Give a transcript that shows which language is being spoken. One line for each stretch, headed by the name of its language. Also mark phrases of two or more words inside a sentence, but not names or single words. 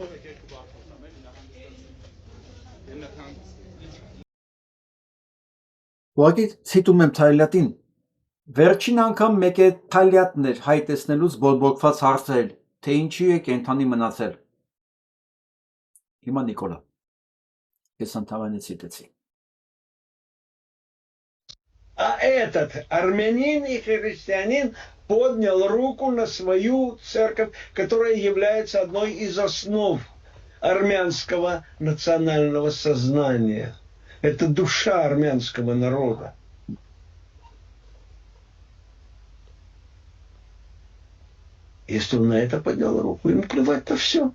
Armenian: Ուղղակի ցիտում եմ Թալյատին, վերջին անգամ մեկ է Թալյատն էր հայ տեսնելուց բորբոքված հարցրել, թե ինչի է կենթանի մնացել։ Հիմա Նիկոլա, ես ընդհանրապես ցիտեցի։
Russian: А этот армянин и христианин поднял руку на свою церковь, которая является одной из основ армянского национального сознания. Это душа армянского народа. Если он на это поднял руку, ему плевать-то все.